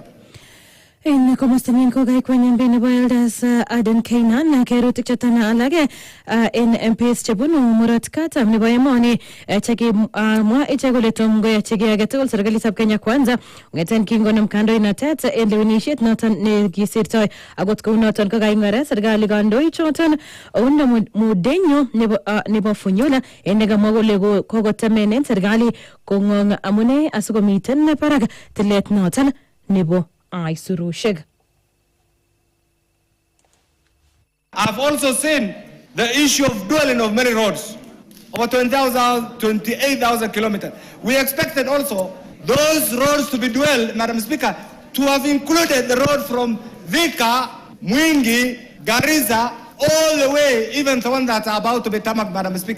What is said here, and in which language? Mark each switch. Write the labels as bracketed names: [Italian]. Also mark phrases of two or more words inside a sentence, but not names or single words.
[Kalenjin] In komostanyin ko kay kwenyen bene Wildas Aden Kainan kerutik chatana alage in MPs chebunu murat katam nebo emoni cheki mwa ichekole tomgo ya cheki agetugul serikalitab Kenya Kwanza ngeten kingonam kandoinatet en lewenisiet noton nekisirtoi agot kou noton ko kaing'ore serikali kandoik choton oundo mudenyo nebo Funyula en nekamwa kole kokotemenen serikali kong'ong amune asikomiten parak tilet noton nebo Aisurushig. [English] I've also seen the issue of dwelling of many roads, over 28,000 kilometers. We expected also those roads to be dwelled, Madam Speaker, to have included the road from Thika, Mwingi, Garissa, all the way, even the one that are about to be tarmac, Madam Speaker.